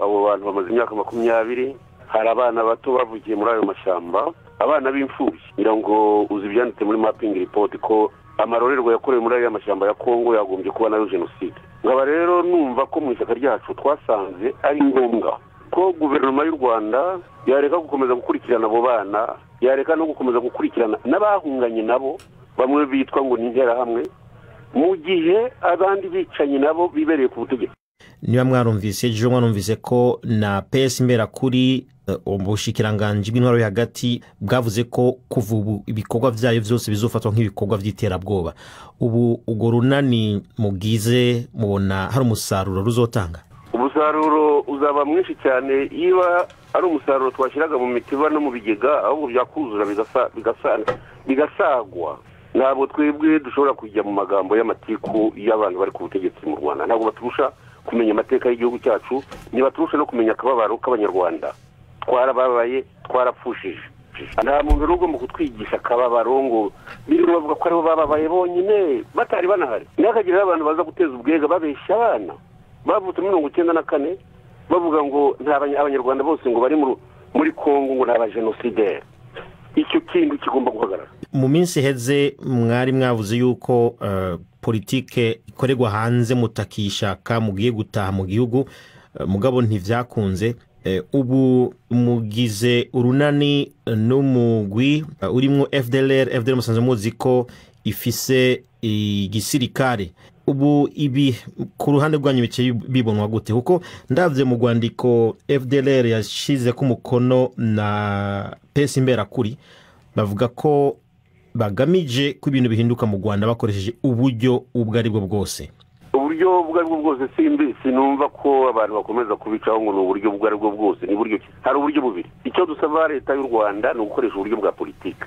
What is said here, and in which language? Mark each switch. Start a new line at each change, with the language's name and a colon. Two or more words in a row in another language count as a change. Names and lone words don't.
Kinyarwanda: Abo bantu bamaze imyaka 20, hari abana bato bavugiye muri ayo mashyamba, abana b'imfubyi. Ngira ngo uzi byanditse muri
English: mapping report
Kinyarwanda: ko amarorerwa yakorewe muri ayo mashyamba ya Kongo yagombye kuba nayo genocide. Ngaba rero numva ko mu ishyaka ryacu twasanze ari ngombwa ko guverinoma y'u Rwanda yareka gukomeza gukurikirana abo bana, yareka no gukomeza gukurikirana n'abahunganye nabo bamwe bitwa ngo n'intera hamwe, mu gihe abandi bicanye nabo bibereye ku butegetsi.
Rundi: Niba mwarumvise ko na PS Imberakuri ubushikiranganje bw'intwaro hagati bwavuze ko kuva ubu ibikorwa vyayo vyose bizofatwa nk'ibikorwa vy'iterabwoba. Ubu ugo runani mugize mubona hari umusaruro ruzotanga?
Kinyarwanda: Umusaruro uzaba mwinshi cyane iba ari umusaruro twashiraga mu mitiba no mu bigega, ahubwo byakuzura bigasagwa. Ntabwo twebwe dushobora kujya mu magambo y'amatiku y'abantu bari ku butegetsi mu Rwanda. Ntabwo baturusha kumenya amateka y'igihugu cyacu, ni baturusha no kumenya akababaro k'abanyarwanda. Twarababaye, twarapfushije. Nta muntu rugo mu kutwigisha akababaro ngo biri bavuga ko aribo bababaye bonyine batari banahari. Nakagira abantu baza guteza ubwega babeshya abana bavutse 1994 bavuga ngo nta abanyarwanda bose ngo bari muri Kongo ngo naba genocide. Icyo kintu kigomba guhagarara.
Rundi: Mu minsi heze mwari mwavuze yuko politike ikorerwa hanze mutakishaka mugiye gutaha mu gihugu, mugabo ntivyakunze. Ubu mugize urunani n'umugwi urimwo FDLR musanze muzi ko ifise igisirikare. Ubu ibi ku ruhande rwanyu bike bibonwa gute? Kuko ndavye mu Rwandiko FDLR yashize ku mukono na PS Imberakuri bavuga ko bagamije ko ibintu bihinduka mu Rwanda bakoresheje uburyo ubwo ari bwo bwose.
Kinyarwanda: Uburyo ubwo ari bwo bwose sinumva ko abantu bakomeza kubicaho ngo n'uburyo ubwo ari bwo bwose. Ni buryo hari uburyo bubiri. Icyo dusaba leta y'u Rwanda ni ugukoresha uburyo bwa politike.